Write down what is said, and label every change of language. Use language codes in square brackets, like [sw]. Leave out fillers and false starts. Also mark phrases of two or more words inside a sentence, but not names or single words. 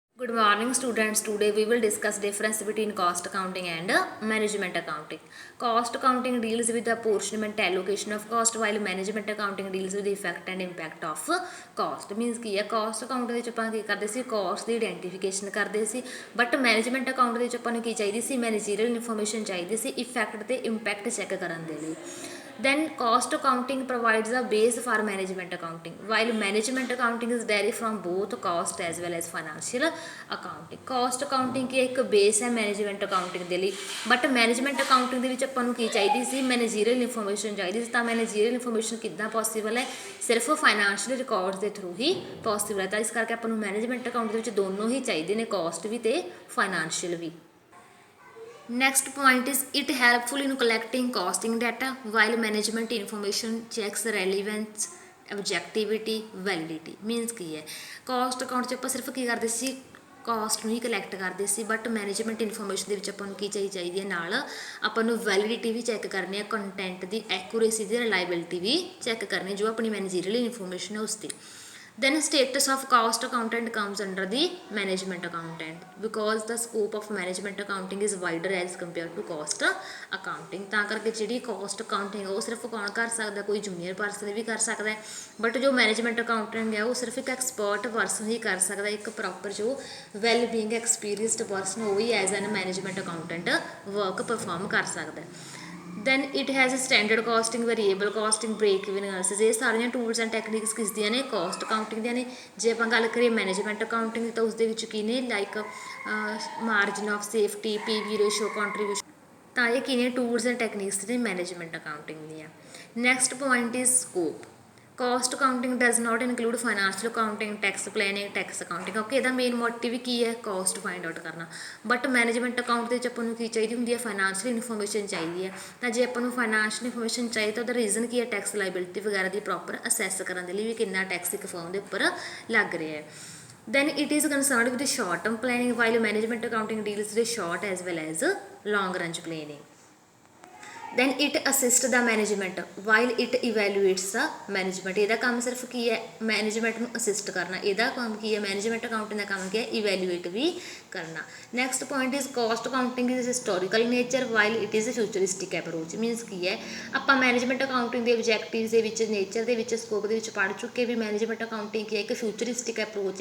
[en] Good morning students. Today we will discuss difference between cost accounting and management accounting. Cost accounting deals with the apportionment allocation of cost while management accounting deals with the effect and impact of cost. [pa] Means ਕੀ ਹੈ [en] cost account [pa] ਦੇ ਵਿੱਚ ਆਪਾਂ ਕੀ ਕਰਦੇ ਸੀ cost ਦੀ ਆਇਡੈਂਟੀਫਿਕੇਸ਼ਨ ਕਰਦੇ ਸੀ [en] but management account [pa] ਦੇ ਵਿੱਚ ਆਪਾਂ ਨੂੰ ਕੀ ਚਾਹੀਦੀ ਸੀ [en] managerial information [pa] ਚਾਹੀਦੀ ਸੀ ਇਫੈਕਟ ਤੇ ਇੰਪੈਕਟ ਚੈੱਕ ਕਰਨ ਦੇ ਲਈ [en] Then cost accounting provides a base for management accounting, while management accounting is derived from both cost as well as financial accounting. Cost accounting [pa] ਕੀ ਇੱਕ base ਹੈ [en] management accounting [pa] ਦੇ ਲਈ [en] but management accounting [pa] ਦੇ ਵਿੱਚ ਆਪਾਂ ਨੂੰ ਕੀ ਚਾਹੀਦੀ ਸੀ [en] managerial information [pa] ਚਾਹੀਦੀ ਸੀ ਤਾਂ [en] managerial information [pa] ਕਿੱਦਾਂ ਪੋਸੀਬਲ ਹੈ ਸਿਰਫ [en] financial records [pa] ਦੇ ਥਰੂ ਹੀ ਪੋਸੀਬਲ ਹੈ ਤਾਂ ਇਸ ਕਰਕੇ ਆਪਾਂ ਨੂੰ [en] management account [pa] ਦੇ ਵਿੱਚ ਦੋਨੋਂ ਹੀ ਚਾਹੀਦੇ ਨੇ ਕੋਸਟ ਵੀ ਤੇ ਫਾਈਨੈਂਸ਼ੀਅਲ ਵੀ [en] Next point is it helpful in collecting costing data while management information checks relevance, objectivity, validity. [pa] Means ਕੀ ਹੈ [en] cost account [pa] 'ਚ ਆਪਾਂ ਸਿਰਫ ਕੀ ਕਰਦੇ ਸੀ ਕੋਸਟ ਨੂੰ ਹੀ ਕਲੈਕਟ ਕਰਦੇ ਸੀ [en] but management information [pa] ਦੇ ਵਿੱਚ ਆਪਾਂ ਨੂੰ ਕੀ ਚਾਹੀਦੀ ਹੈ ਨਾਲ ਆਪਾਂ ਨੂੰ ਵੈਲਿਡਿਟੀ ਵੀ ਚੈੱਕ ਕਰਨੀ ਹੈ ਕੰਟੈਂਟ ਦੀ ਐਕੂਰੇਸੀ ਦੀ ਰਿਲਾਇਬਿਲਿਟੀ ਵੀ ਚੈੱਕ ਕਰਨੀ ਜੋ ਆਪਣੀ [en] managerial information [pa] ਹੈ ਉਸ ਦੀ [en] Then status of cost accountant comes under the management accountant because the scope of management accounting is wider as compared to cost accounting [pa] ਤਾਂ ਕਰਕੇ ਜਿਹੜੀ [en] cost accounting [pa] ਉਹ ਸਿਰਫ ਕੌਣ ਕਰ ਸਕਦਾ ਕੋਈ [en] junior person [pa] ਵੀ ਕਰ ਸਕਦਾ ਹੈ [en] ਬਟ ਜੋ management accountant [pa] ਹੈ ਉਹ ਸਿਰਫ ਇੱਕ [en] expert person [pa] ਹੀ ਕਰ ਸਕਦਾ ਇੱਕ [en] ਪ੍ਰੋਪਰ ਜੋ well being experienced person [pa] ਉਹ ਹੀ [en] as an management accountant work perform [pa] ਕਰ ਸਕਦਾ [en] Then it has a standard costing, variable costing, break even analysis. [pa] ਇਹ ਸਾਰੀਆਂ [en] tools and techniques [pa] ਕਿਸ ਦੀਆਂ ਨੇ [en] cost accounting [pa] ਦੀਆਂ ਨੇ ਜੇ ਆਪਾਂ ਗੱਲ ਕਰੀਏ [en] management accounting [pa] ਤਾਂ ਉਸ ਦੇ ਵਿੱਚ ਕੀ ਨੇ [en] like margin of safety PV ratio contribution [pa] ਤਾਂ ਇਹ ਕੀ ਨੇ [en] tools and techniques ਨੇ management accounting ਦੀਆਂ next point is scope cost accounting does not include financial accounting tax planning tax accounting ਕਿਉਂਕਿ [pa] ਇਹਦਾ [en] main motive [pa] ਕੀ ਹੈ [en] cost find out [pa] ਕਰਨਾ [en] but management account [pa] ਦੇ ਵਿੱਚ ਆਪਾਂ ਨੂੰ ਕੀ ਚਾਹੀਦੀ ਹੁੰਦੀ ਹੈ [en] financial information [pa] ਚਾਹੀਦੀ ਹੈ ਤਾਂ ਜੇ ਆਪਾਂ ਨੂੰ [en] financial information [pa] ਚਾਹੀਦੀ ਤਾਂ ਉਹਦਾ ਰੀਜ਼ਨ ਕੀ ਹੈ [en] tax liability [pa] ਵਗੈਰਾ ਦੀ [en] proper assess [pa] ਕਰਨ ਦੇ ਲਈ ਵੀ ਕਿੰਨਾ ਟੈਕਸ ਇੱਕ ਫਰਮ ਦੇ ਉੱਪਰ ਲੱਗ ਰਿਹਾ ਹੈ [en] Then it is concerned with the short term planning while management accounting deals with short as well as long range planning. Then it assists the management while it evaluates the management. [pa] ਇਹਦਾ ਕੰਮ ਸਿਰਫ ਕੀ ਹੈ ਮੈਨੇਜਮੈਂਟ ਨੂੰ ਅਸਿਸਟ ਕਰਨਾ ਇਹਦਾ ਕੰਮ ਕੀ ਹੈ [en] management accounting [pa] ਦਾ ਕੰਮ ਕੀ ਹੈ ਇਵੈਲੂਏਟ ਵੀ ਕਰਨਾ [en] next point is cost accounting is historical nature while it is futuristic approach means [pa] ਕੀ ਹੈ ਆਪਾਂ [en] management accounting [pa] ਦੇ ਆਬਜੈਕਟਿਵਸ ਦੇ ਵਿੱਚ ਨੇਚਰ ਦੇ ਵਿੱਚ ਸਕੋਪ ਦੇ ਵਿੱਚ ਪੜ੍ਹ ਚੁੱਕੇ ਵੀ [en] management accounting [pa] ਕੀ ਹੈ ਇੱਕ [en] futuristic approach